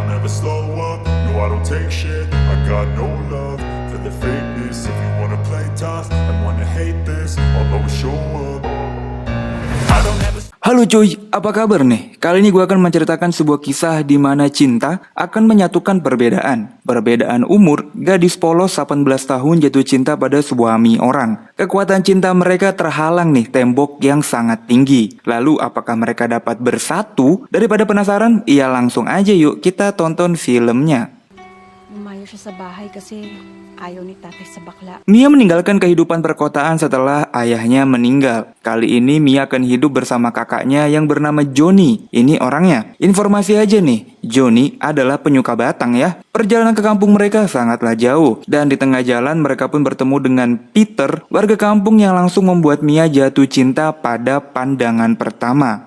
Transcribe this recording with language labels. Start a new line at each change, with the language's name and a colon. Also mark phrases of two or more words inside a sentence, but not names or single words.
English: never slow up, no I don't take shit. I got no love for the fakeness. If you wanna play tough and wanna hate this, I'll always show up. I don't ever.
Indonesian: Halo cuy, apa kabar nih? Kali ini gue akan menceritakan sebuah kisah di mana cinta akan menyatukan perbedaan. Perbedaan umur, gadis polos 18 tahun jatuh cinta pada suami orang. Kekuatan cinta mereka terhalang nih tembok yang sangat tinggi. Lalu apakah mereka dapat bersatu? Daripada penasaran, ya langsung aja yuk kita tonton filmnya.
Filipino: Lumayo siya sa bahay kasi ayaw ni tatay sa bakla.
Indonesian: Mia meninggalkan kehidupan perkotaan setelah ayahnya meninggal. Kali ini Mia akan hidup bersama kakaknya yang bernama Johnny. Ini orangnya. Informasi aja nih, Johnny adalah penyuka batang ya. Perjalanan ke kampung mereka sangatlah jauh. Dan di tengah jalan mereka pun bertemu dengan Peter, warga kampung yang langsung membuat Mia jatuh cinta pada pandangan pertama.